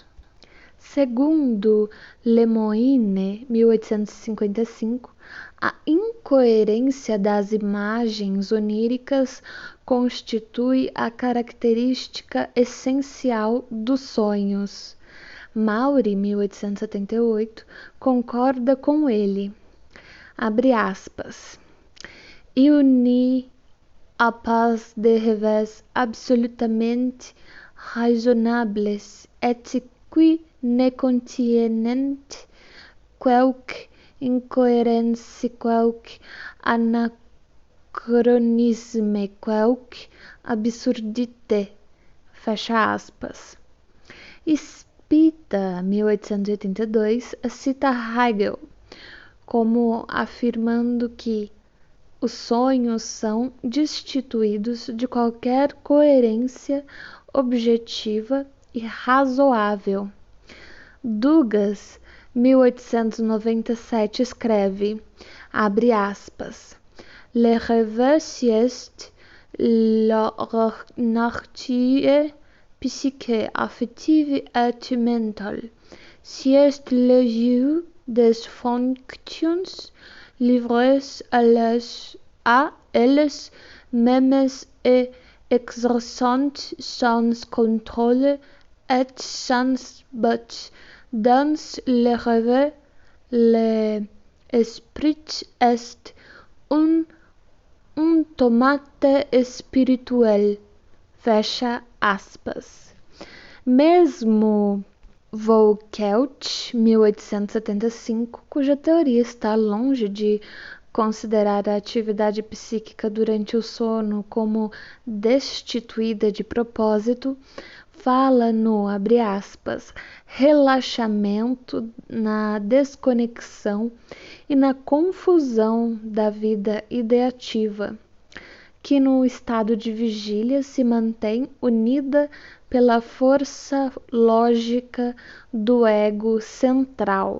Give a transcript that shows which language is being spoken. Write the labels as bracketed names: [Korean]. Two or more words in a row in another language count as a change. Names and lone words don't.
[Portuguese] Segundo Lemoine, 1855, a incoerência das imagens oníricas constitui a característica essencial dos sonhos. Maury, 1878, concorda com ele. Abre aspas. [French] Il n'y a pas de rêves absolument raisonnables et qui ne contiennent quelque incohérence, quelque anachronisme, quelque absurdité. [Portuguese] Fecha aspas. Spita, 1882, cita Hegel como afirmando que os sonhos são destituídos de qualquer coerência objetiva e razoável. Dugas, 1897, escreve, abre aspas, [French] Le rêve sieste la nature psychique, affective et mentale, sieste le jeu des fonctions livrées à elles mêmes et exerçant sans contrôle et sans but. Dans le rêve, l'esprit est un automate espirituel. [Portuguese] Fecha aspas. Mesmo Vauquelin, 1875, cuja teoria está longe de considerar a atividade psíquica durante o sono como destituída de propósito, fala no, abre aspas, relaxamento, na desconexão e na confusão da vida ideativa, que no estado de vigília se mantém unida pela força lógica do ego central.